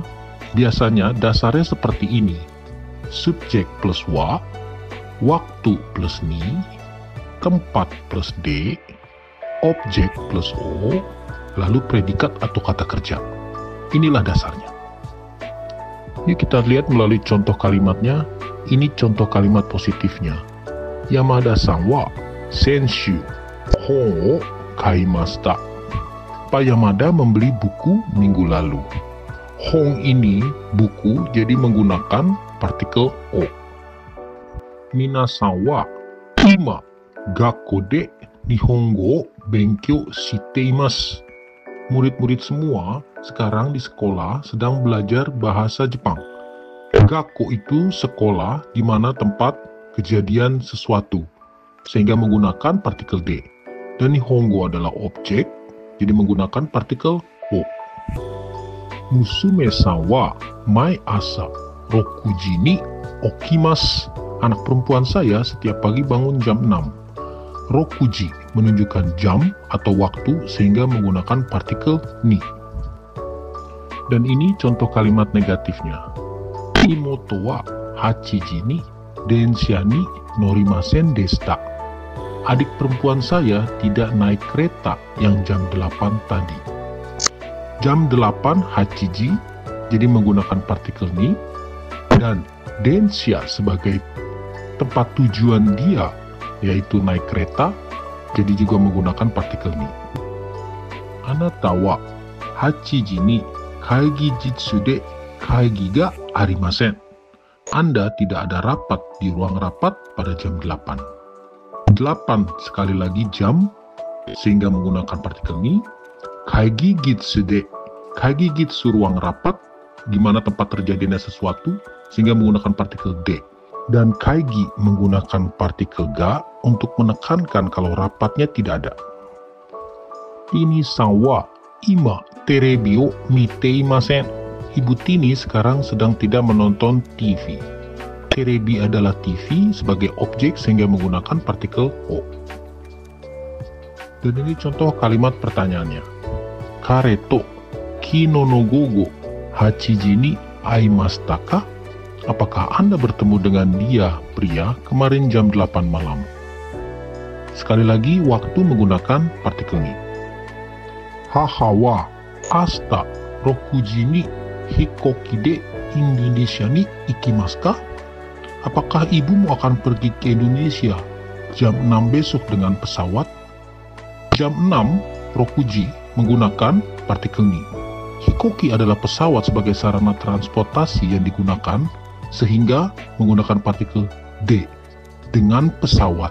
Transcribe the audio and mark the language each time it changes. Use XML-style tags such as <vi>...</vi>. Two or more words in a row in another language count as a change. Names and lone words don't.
<id>Biasanya dasarnya seperti ini: subjek plus wa, waktu plus ni, tempat plus d, objek plus o, lalu predikat atau kata kerja. Inilah dasarnya. Yuk kita lihat melalui contoh kalimatnya. Ini contoh kalimat positifnya.</id> <ja>山田さんは先週本を買いました.</ja> <id>Pak Yamada membeli buku minggu lalu. Hong ini buku, jadi menggunakan partikel o.</id> <ja>皆さんは今学校で日本語勉強しています.</ja> <id>Murid-murid semua sekarang di sekolah sedang belajar bahasa Jepang. Gakko itu sekolah di mana tempat kejadian sesuatu, sehingga menggunakan partikel de. Dan nihongo adalah objek, jadi menggunakan partikel o.</id> <ja>娘さんは毎朝6時に起きます.</ja> <id>Anak perempuan saya setiap pagi bangun jam 6. Rokuji menunjukkan jam atau waktu sehingga menggunakan partikel ni. Dan ini contoh kalimat negatifnya.</id> <ja>妹は8時に電車に乗りませんでした.</ja> <id>Adik perempuan saya tidak naik kereta yang jam 8 tadi. Jam 8 hachiji, jadi menggunakan partikel ni, dan densha sebagai tempat tujuan dia, yaitu naik kereta, jadi juga menggunakan partikel ni.</id> <ja>あなたは八時に会議室で会議がありません.</ja> <id>Anda tidak ada rapat di ruang rapat pada jam 8. 8 sekali lagi jam, sehingga menggunakan partikel ni.</id> <ja>会議室で、会議室</ja> <id>ruang rapat, di mana tempat terjadinya sesuatu, sehingga menggunakan partikel de. Dan kaigi menggunakan partikel ga untuk menekankan kalau rapatnya tidak ada.</id> <ja>Tiniさんは今テレビを見ていません.</ja> <id>Ibu Tini sekarang sedang tidak menonton TV. Terebi adalah TV sebagai objek sehingga menggunakan partikel o. Dan ini contoh kalimat pertanyaannya.</id> <ja>彼と昨日の午後8時に会いましたか?</ja> <id>Apakah Anda bertemu dengan dia, pria, kemarin jam 8 malam? Sekali lagi, waktu menggunakan partikel ni.</id> <ja>母は明日6時に飛行機でIndonesiaに行きますか?</ja> <id>Apakah ibumu akan pergi ke Indonesia jam 6 besok dengan pesawat? Jam 6, rokuji, menggunakan partikel ni. Hikoki adalah pesawat sebagai sarana transportasi yang digunakan, sehingga menggunakan partikel de, dengan pesawat.</id>